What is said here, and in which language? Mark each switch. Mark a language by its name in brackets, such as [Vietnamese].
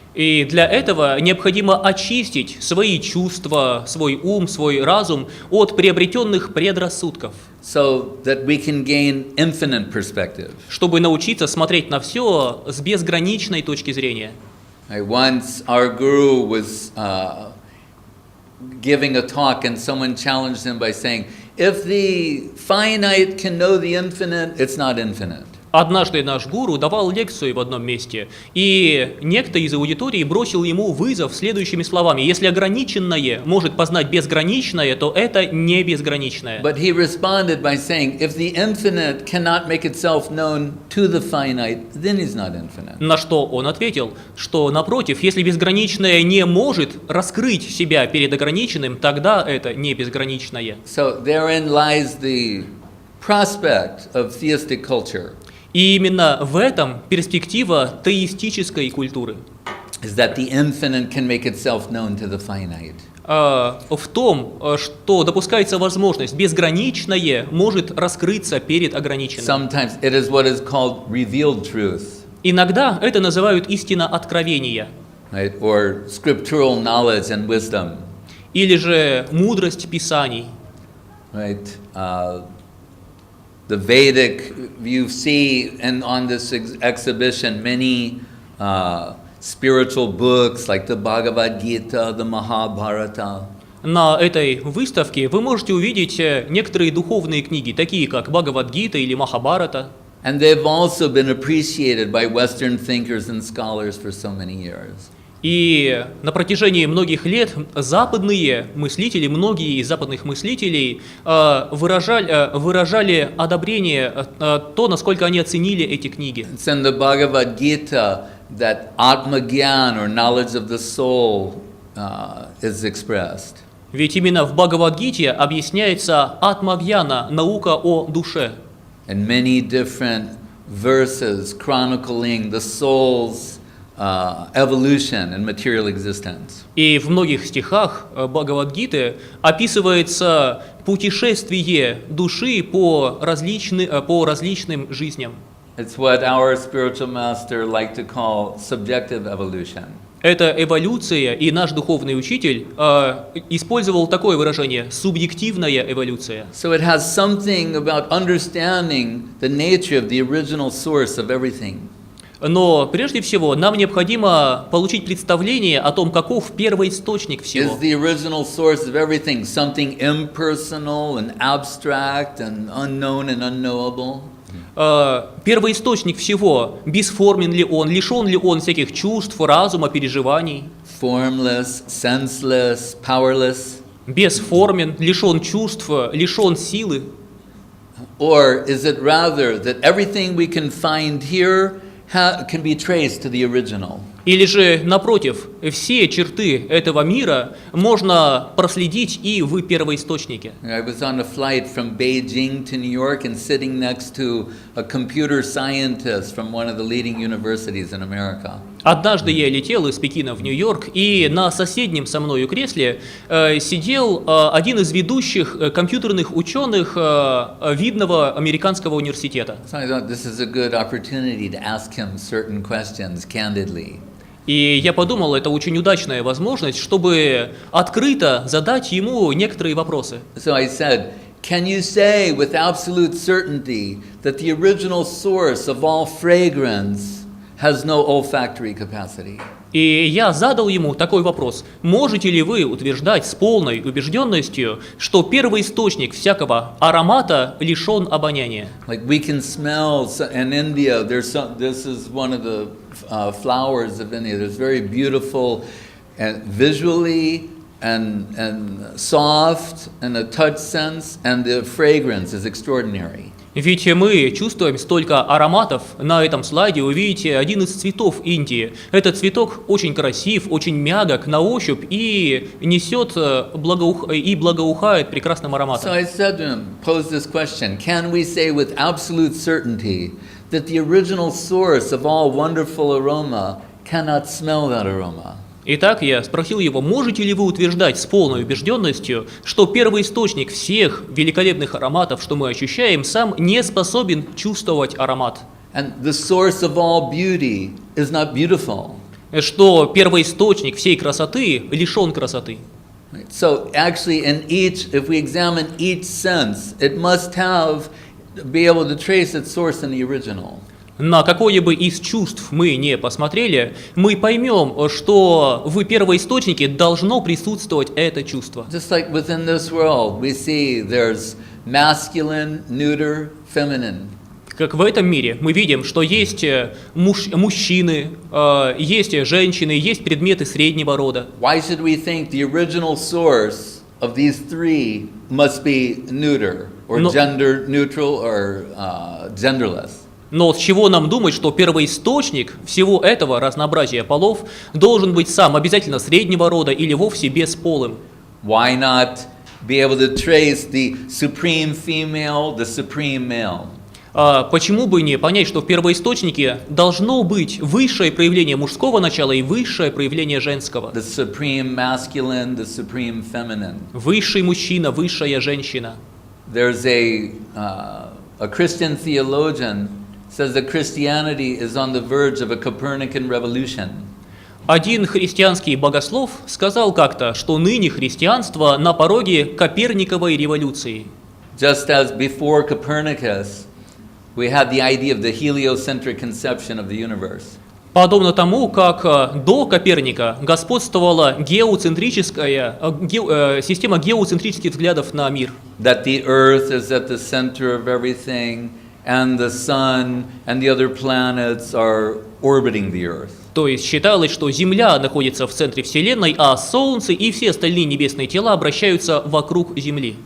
[Russian] И для этого необходимо очистить свои чувства, свой ум, свой разум от приобретенных предрассудков, [English] So that we can gain infinite perspective. [Russian] чтобы научиться смотреть на все с безграничной точки зрения. [English] Once our guru was giving a talk and someone challenged him by saying, if the finite can know the infinite, it's not infinite. [Russian] Однажды наш гуру давал лекцию в одном месте, и некто из аудитории бросил ему вызов следующими словами: если ограниченное может познать безграничное, то это не безграничное. [English] But he responded by saying, if the infinite cannot make itself known to the finite, then it's not infinite. [Russian] На что он ответил, что напротив, если безграничное не может раскрыть себя перед ограниченным, тогда это не безграничное. [English] So therein lies the prospect of theistic culture. [Russian] И именно в этом перспектива теистической культуры. [English] Is that the infinite can make itself known to the finite. [Russian] В том, что допускается возможность безграничное может раскрыться перед ограниченным. [English] Sometimes it is what is called revealed truth. [Russian] Иногда это называют истина откровения. [English] Right? Or scriptural knowledge and wisdom. [Russian] Или же мудрость Писаний. [English] Right? The Vedic, you see, and on this exhibition, many spiritual books like the Bhagavad Gita, the Mahabharata. [Russian] На этой выставке вы можете увидеть некоторые духовные книги, такие как Бхагавад-гита или Махабхарата. [English] And they've also been appreciated by Western thinkers and scholars for so many years. [Russian] И на протяжении многих лет западные мыслители, многие из западных мыслителей выражали одобрение, то, насколько они оценили эти книги. [English] It's in the Bhagavad Gita that Atma-gyan, or knowledge of the soul, is expressed. [Russian] Ведь именно в Бхагавад-гите объясняется атма-гьяна, наука о душе. [English] And many different verses chronicling the soul's evolution and material existence. [Russian] И в многих стихах Бхагавад-гиты описывается путешествие души по различным жизням. [English] It's what our spiritual master liked to call subjective evolution. [Russian] Это эволюция, и наш духовный учитель использовал такое выражение – субъективная эволюция. [English] So it has something about understanding the nature of the original source of everything. [Russian] Но прежде всего нам необходимо получить представление о том, каков первоисточник всего. [English] Is the original source of everything something impersonal and abstract and unknown and unknowable? [Russian] Первоисточник всего, бесформен ли он, лишен ли он всяких чувств, разума, переживаний? [English] Formless, senseless, powerless? [Russian] Бесформен, лишен чувств, лишен силы? [English] Or is it rather that everything we can find here can be traced to the original? [Russian] Или же, напротив, все черты этого мира можно проследить и в первоисточнике. [English] I was on a flight from Beijing to New York and sitting next to a computer scientist from one of the leading universities in America. [Russian] Однажды я летел из Пекина в Нью-Йорк, и на соседнем со мною кресле сидел один из ведущих компьютерных ученых видного американского университета. [English] So I thought this is a good opportunity to ask him certain questions candidly. [Russian] И я подумал, это очень удачная возможность, чтобы открыто задать ему некоторые вопросы. [English] So I said, can you say with absolute certainty that the original source of all fragrance has no olfactory capacity. [Russian] И я задал ему такой вопрос. Можете ли вы утверждать с полной убежденностью, что первоисточник всякого аромата лишен обоняния? [English] Like we can smell in India. This is one of the flowers of India. There's very beautiful and visually and soft and a touch sense, and the fragrance is extraordinary. [Russian] Ведь мы чувствуем столько ароматов. На этом слайде вы видите один из цветов Индии. Этот цветок очень красив, очень мягок на ощупь и несет и благоухает прекрасным ароматом. [English] So I said to him, pose this question: can we say with absolute certainty that the original source of all wonderful aroma cannot smell that aroma? [Russian] Итак, я спросил его, можете ли вы утверждать с полной убежденностью, что первоисточник всех великолепных ароматов, что мы ощущаем, сам не способен чувствовать аромат? [English] And the source of all beauty is not beautiful. [Russian] Что первоисточник всей красоты лишен красоты. [English] So actually if we examine each sense, it must be able to trace its source in the original. [Russian] На какое бы из чувств мы не посмотрели, мы поймем, что в первоисточнике должно присутствовать это чувство. [English] Just like within this world, we see there's masculine, neuter, feminine. [Russian] Как в этом мире мы видим, что есть мужчины, есть женщины, есть предметы среднего рода. [English] Why should we think the original source of these three must be neuter, or gender neutral, or genderless? [Russian] Но с чего нам думать, что первоисточник всего этого разнообразия полов должен быть сам обязательно среднего рода или вовсе бесполым? [English] Why not be able to trace the supreme female, the supreme male? [Russian] Почему бы не понять, что в первоисточнике должно быть высшее проявление мужского начала и высшее проявление женского? [English] The supreme masculine, the supreme feminine. [Russian] Высший мужчина, высшая женщина. [English] There's a Christian theologian says that Christianity is on the verge of a Copernican revolution. [Russian] Один христианский богослов сказал как-то, что ныне христианство на пороге Коперниковой революции. [English] Just as before Copernicus, we had the idea of the heliocentric conception of the universe. Подобно тому, как до Коперника господствовала система геоцентрических взглядов на мир. That the earth is at the center of everything, and the sun and the other planets are orbiting the earth. [Russian] То есть считалось, что Земля находится в центре Вселенной, а Солнце и все остальные небесные тела обращаются вокруг Земли.